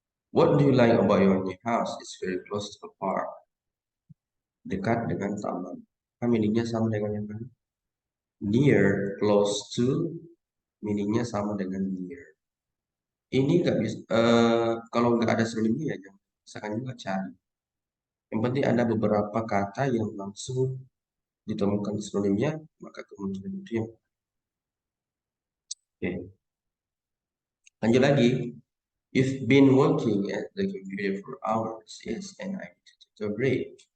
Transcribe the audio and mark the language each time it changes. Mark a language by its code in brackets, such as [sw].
[en] What do you like about your new house? It's very close to the park. [id] Dekat dengan taman. Maka meaningnya sama dengan yang mana? [en] Near, close to, [id] meaningnya sama dengan near. Ini nggak bisa, kalau nggak ada sinonimnya ya jangan misalkan juga cari. Yang penting ada beberapa kata yang langsung ditemukan sinonimnya, maka kemungkinan itu yang oke. Lanjut lagi. [en] You've been working at the computer for hours, yes, and I need to take a break.